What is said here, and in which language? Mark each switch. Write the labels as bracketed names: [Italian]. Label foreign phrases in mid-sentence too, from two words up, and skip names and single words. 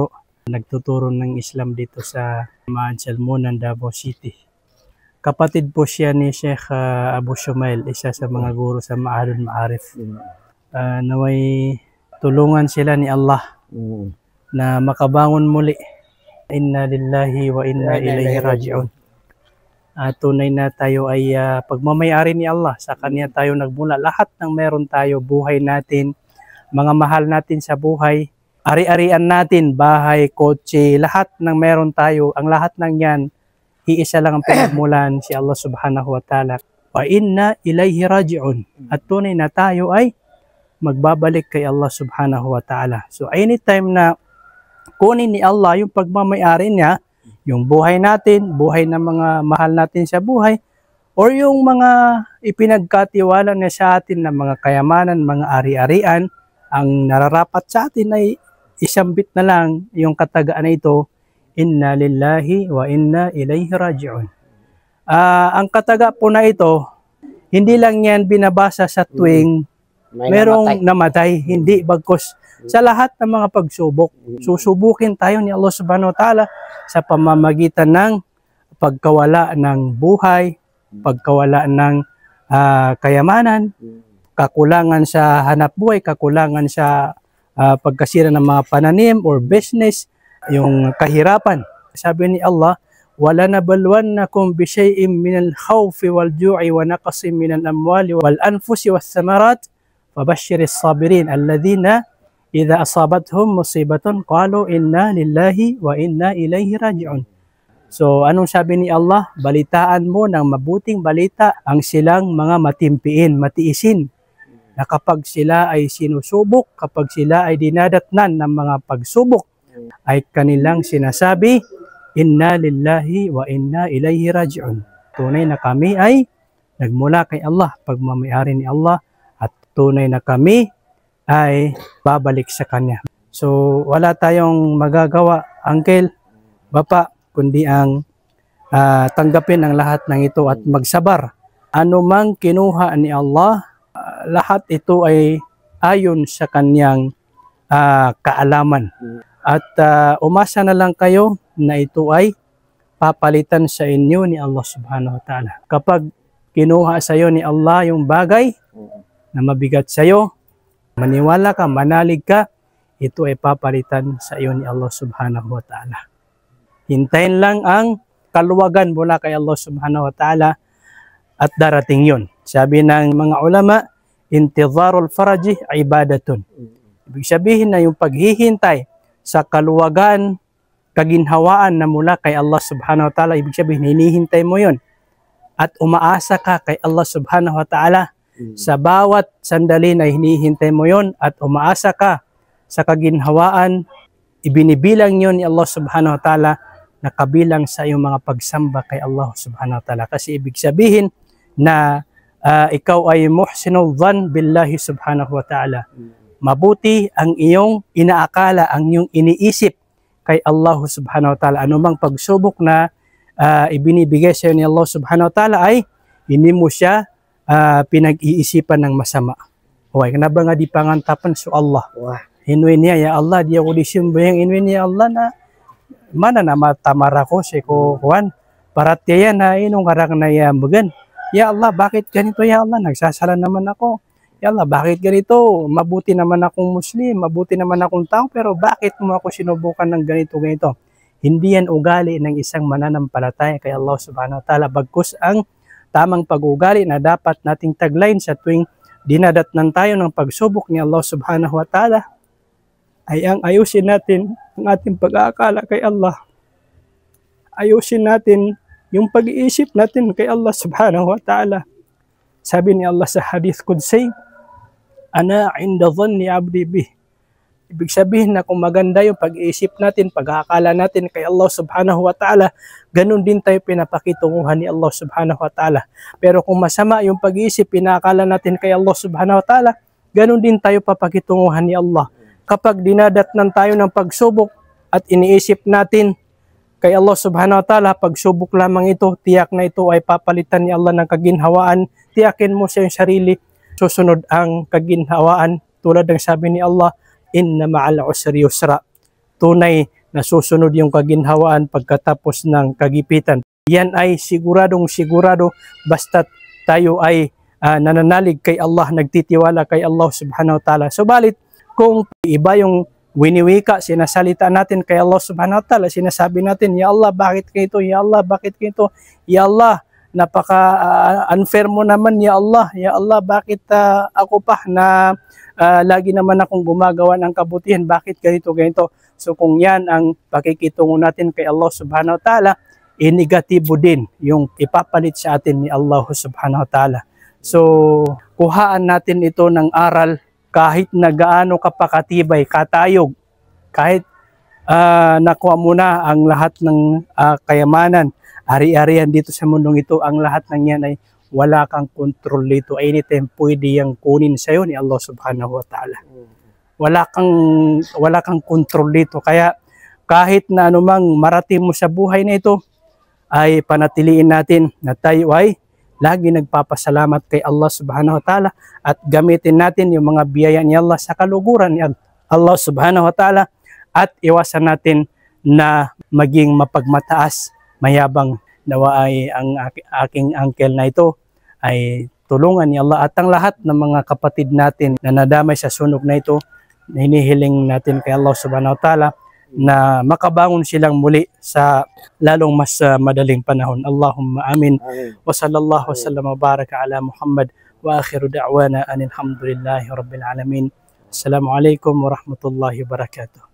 [Filipino] Nagtuturo ng Islam dito sa Salmonan, Davao City. Kapatid po siya ni Sheikh Abu Shumail, isa sa mga guro sa Ma'ahadul Ma'arif. Naway tulungan sila ni Allah na makabangon muli. [Arabic] إنا لله وإنا إليه راجعون. [Filipino] Tunay na tayo ay pagmamayari ni Allah. Sa Kanya tayo nagmula. Lahat ng meron tayo, buhay natin, mga mahal natin sa buhay, ari-arian natin, bahay, kotse, lahat ng meron tayo, ang lahat ng yan, iisa lang ang pinagmulan, si Allah [Arabic] سبحانه وتعالى. وإنا إليه راجعون. [Filipino] At tunay na tayo ay magbabalik kay Allah [Arabic] سبحانه وتعالى. [Filipino] So anytime na kunin ni Allah yung pagmamayari niya, yung buhay natin, buhay ng mga mahal natin sa buhay, or yung mga ipinagkatiwala niya sa atin na mga kayamanan, mga ari-arian, ang nararapat sa atin ay isang bit na lang yung katagaan na ito, [Arabic] إنا لله وإنا إليه راجعون. [Filipino] Ang kataga po na ito, hindi lang yan binabasa sa tuwing merong namatay, hindi bagkus sa lahat ng mga pagsubok. Susubukin tayo ni Allah [Arabic] سبحانه وتعالى [Filipino] sa pamamagitan ng pagkawala ng buhay, pagkawala ng kayamanan, kakulangan sa hanap buhay, kakulangan sa pagkasira ng mga pananim or business, yung kahirapan. Sabi ni Allah, [Arabic] وَلَنَبَلْوَنَّكُمْ بِشَيْءٍ مِنَ الْخَوْفِ وَالْجُوعِ وَنَقَصٍ مِنَ الْأَمْوَالِ وَالْأَنْفُسِ وَالثَّمَرَاتِ فَبَشِّرِ الصَّابِرِينَ الَّذِينَ إِذَا أَصَابَتْهُمْ مُصِيبَةٌ قَالُوا إِنَّا لِلَّهِ وَإِنَّا إِلَيْهِ رَاجِعُونَ. [Filipino] So anong sabi ni Allah? Balitaan mo ng mabuting balita ang silang mga matimpiin, matiisin, na kapag sila ay sinusubok, kapag sila ay dinadatnan ng mga pagsubok, ay kanilang sinasabi, [Arabic] إنا لله وإنا إليه راجعون. [Filipino] Tunay na kami ay nagmula kay Allah, pagmamayari ni Allah, at tunay na kami ay babalik sa Kanya. So wala tayong magagawa, Uncle, Bapa, kundi ang tanggapin ang lahat ng ito at magsabar. Ano mang kinuha ni Allah, lahat ito ay ayon sa Kanyang kaalaman. At umasa na lang kayo na ito ay papalitan sa inyo ni Allah [Arabic] سبحانه وتعالى. [Filipino] Kapag kinuha sa iyo ni Allah yung bagay na mabigat sa iyo, maniwala ka, manalig ka, ito ay papalitan sa iyo ni Allah [Arabic] سبحانه وتعالى. [Filipino] Hintayin lang ang kaluwagan mula kay Allah [Arabic] سبحانه وتعالى [Filipino] at darating yun. Sabi ng mga ulama, [Arabic] انتظار الفرج عبادة. [Filipino] Ibig sabihin na yung paghihintay sa kaluwagan, kaginhawaan na mula kay Allah [Arabic] سبحانه وتعالى, [Filipino] ibig sabihin, hinihintay mo yun. At umaasa ka kay Allah [Arabic] سبحانه وتعالى. [Filipino] Sa bawat sandali na hinihintay mo yun at umaasa ka sa kaginhawaan, ibinibilang yun ni Allah [Arabic] سبحانه وتعالى [Filipino] na kabilang sa iyong mga pagsamba kay Allah [Arabic] سبحانه وتعالى. [Filipino] Kasi ibig sabihin na ikaw ay [Arabic] محسن الظن بالله سبحانه وتعالى. [Filipino] Mabuti ang iyong inaakala, ang iyong iniisip kay Allah [Arabic] سبحانه وتعالى. [Filipino] Anumang pagsubok na ibinibigay sa iyo ni Allah [Arabic] سبحانه وتعالى [Filipino] ay hindi mo siya pinag-iisipan ng masama. [Maranao] Okay, kanaba nga di pangantapan so Allah. Inuin niya, ya Allah, di ako disimbayang inuin niya Allah na mana na matamara ko si kuhan. Parat kaya na inong karang na yambagan. [Filipino] Ya Allah, bakit ganito ya Allah? Nagsasala naman ako. Ya Allah, bakit ganito? Mabuti naman akong Muslim, mabuti naman akong tao, pero bakit mo ako sinubukan ng ganito? Hindi yan ugali ng isang mananampalataya kay Allah [Arabic] سبحانه وتعالى. [Filipino] Bagkus ang tamang pag-ugali na dapat nating tagline sa tuwing dinadatnan tayo ng pagsubok ni Allah [Arabic] سبحانه وتعالى [Filipino] ay ang ayusin natin ang ating pag-aakala kay Allah. Ayusin natin yung pag-iisip natin kay Allah [Arabic] سبحانه وتعالى. [Filipino] Sabi ni Allah sa hadith Qudsi, [Arabic] أنا عند ظن عبدي بي. [Filipino] Ibig sabihin na kung maganda yung pag-iisip natin, pag-aakala natin kay Allah [Arabic] سبحانه وتعالى, [Filipino] ganun din tayo pinapakitunguhan ni Allah [Arabic] سبحانه وتعالى. [Filipino] Pero kung masama yung pag-iisip, pinaakala natin kay Allah [Arabic] سبحانه وتعالى, [Filipino] ganun din tayo papakitunguhan ni Allah. Kapag dinadatnan tayo ng pagsubok at iniisip natin kay Allah [Arabic] سبحانه وتعالى, [Filipino] pagsubok lamang ito, tiyak na ito ay papalitan ni Allah ng kaginhawaan. Tiyakin mo sa iyong sarili, susunod ang kaginhawaan. Tulad ng sabi ni Allah, [Arabic] إن مع العسر يسرا. [Filipino] Tunay na susunod yung kaginhawaan pagkatapos ng kagipitan. Yan ay siguradong sigurado basta tayo ay nananalig kay Allah, nagtitiwala kay Allah [Arabic] سبحانه وتعالى. [Filipino] Subalit, kung iba yung winiwika, sinasalita natin kay Allah [Arabic] سبحانه وتعالى, [Filipino] sinasabi natin, Ya Allah, bakit ganito? Ya Allah, bakit ganito? Ya Allah, napaka-unfair mo naman, Ya Allah. Ya Allah, bakit ako pa na lagi naman akong gumagawa ng kabutihan, bakit ganito? So kung yan ang pakikitungo natin kay Allah [Arabic] سبحانه وتعالى, [Filipino] negatibo din yung ipapalit sa atin ni Allah [Arabic] سبحانه وتعالى. [Filipino] So kuhaan natin ito ng aral kahit na gaano kapakatibay, katayog, kahit nakuha mo na ang lahat ng kayamanan, ari-arian dito sa mundong ito, ang lahat ng yan ay wala kang control dito. Anytime pwede yang kunin sa iyo ni Allah [Arabic] سبحانه وتعالى. [Filipino] Wala kang control dito. Kaya kahit na anumang marating mo sa buhay na ito, ay panatiliin natin na tayo ay lagi nagpapasalamat kay Allah [Arabic] سبحانه وتعالى [Filipino] at gamitin natin yung mga biyaya ni Allah sa kaluguran ni Allah [Arabic] سبحانه وتعالى [Filipino] at iwasan natin na maging mapagmataas, mayabang. Nawa ay ang aking uncle na ito ay tulungan ni Allah at ang lahat ng mga kapatid natin na nadamay sa sunog na ito, na hinihiling natin kay Allah [Arabic] سبحانه وتعالى [Filipino] na makabangon silang muli sa lalong mas madaling panahon. [Arabic] اللهم آمين. وصلى الله وسلم وبارك على محمد وآخر دعوانا أن الحمد لله رب العالمين. السلام عليكم ورحمة الله وبركاته.